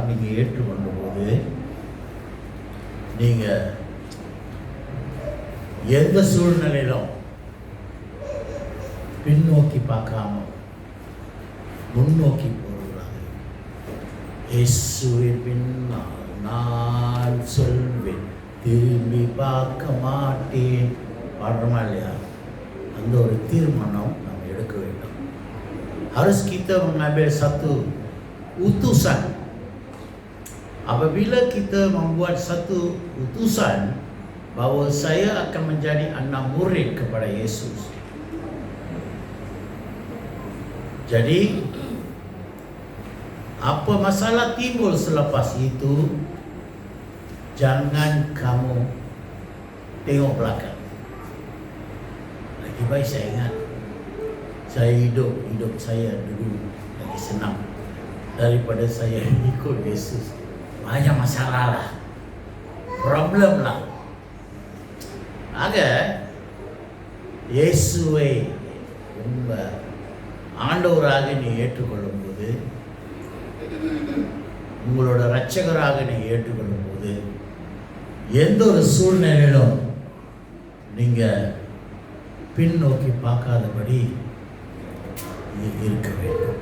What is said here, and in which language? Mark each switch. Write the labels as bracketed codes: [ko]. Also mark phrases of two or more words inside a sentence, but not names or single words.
[ta] நீங்கள் ஏற்றுக்கொண்ட போது நீங்கள் எந்த சூழ்நிலையிலும் பின்னோக்கி பார்க்காம முன்னோக்கி போகிறாங்க. இயேசுவின் பின்னால் நான் சொல்வேன், திரும்பி பார்க்க மாட்டேன். பாடுறோமா இல்லையா? அந்த ஒரு தீர்மானம் நாம் எடுக்க வேண்டும். [ms] Harus kita mengambil satu utusan. Apabila kita membuat satu utusan bahawa saya akan menjadi anak murid kepada Yesus, Jadi apa masalah timbul selepas itu, jangan kamu tengok belakang. Lagi baik saya ingat, saya hidup saya dulu lagi senang daripada saya ikut Yesus. Banyak masalah lah, problem lah. [ta] Aga இயேசுவை உங்கள் ஆண்டவராக நீ ஏற்றுக்கொள்ளும் போது, உங்களோட இரட்சகராக நீ ஏற்றுக்கொள்ளும் போது, எந்த ஒரு சூழ்நிலையிலும் நீங்கள் பின்னோக்கி பார்க்காதபடி இருக்க வேண்டும்.